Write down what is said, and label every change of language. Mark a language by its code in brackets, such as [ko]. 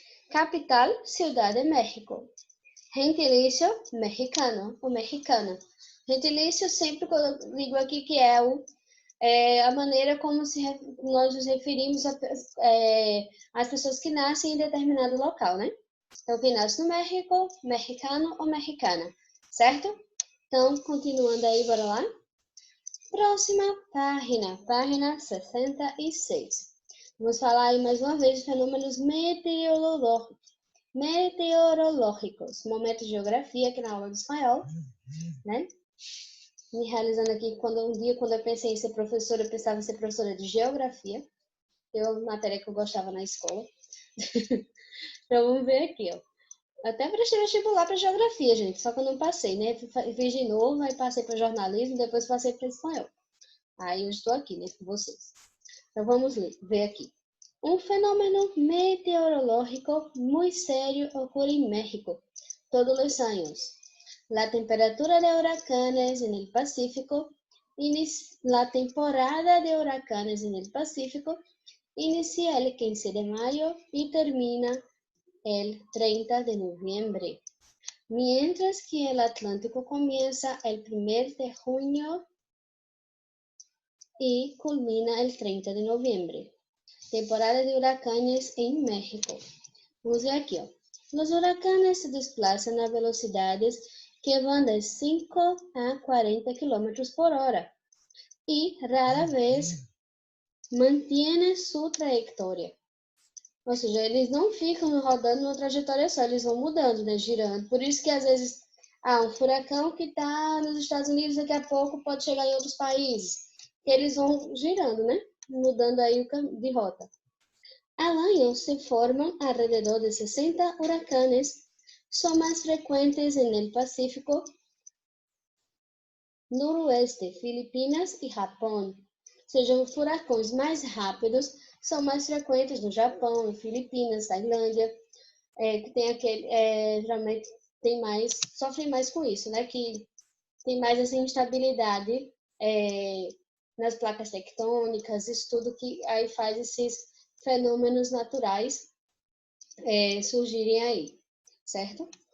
[es] Capital, Ciudad de México. Gentilicio, mexicano, o mexicano. [pt] Gentilicio, sempre que eu digo aqui que é a maneira como nós nos referimos às pessoas que nascem em determinado local, né? Então, quem nasce no México, mexicano ou mexicana, certo? Então, continuando aí, bora lá. Próxima página, página 66. Vamos falar aí mais uma vez de fenômenos meteorológicos. Momento de geografia aqui na aula de espanhol, né? Me realizando aqui, quando eu pensei em ser professora, eu pensava em ser professora de geografia, que é uma matéria que eu gostava na escola. Então, vamos ver aqui, ó. Até prestei vestibular para geografia, gente, só que eu não passei, né? Fiz de novo, aí passei para jornalismo, depois passei para espanhol. Aí eu estou aqui, né, com vocês. Então, vamos ver aqui. Um fenômeno meteorológico muito sério ocorre em México todos os anos. [es] La temperatura de huracanes en el Pacífico, la temporada de huracanes en el Pacífico inicia el 15 de mayo y termina el 30 de noviembre, mientras que el Atlántico comienza el 1 de junio y culmina el 30 de noviembre. Temporada de huracanes en México. [pt] Vamos ver aqui, ó. [es] Los huracanes se desplazan a velocidades que van de 5 a 40 km por hora y rara vez mantienen su trayectoria. [pt] Ou seja, eles não ficam rodando numa trajetória só, eles vão mudando, né, girando. Por isso que às vezes, um furacão que está nos Estados Unidos daqui a pouco pode chegar em outros países. Eles vão girando, né, mudando aí de rota. [es] Al año se forman alrededor de 60 huracanes, son más frecuentes en el Pacífico Noroeste, Filipinas e Japão. [pt] Ou seja, os furacões mais rápidos são mais frequentes no Japão, Filipinas, Tailândia, que tem aquele, geralmente tem mais, sofrem mais com isso, né? Que tem mais essa instabilidade nas placas tectônicas, isso tudo que aí faz esses fenômenos naturais surgirem aí, certo?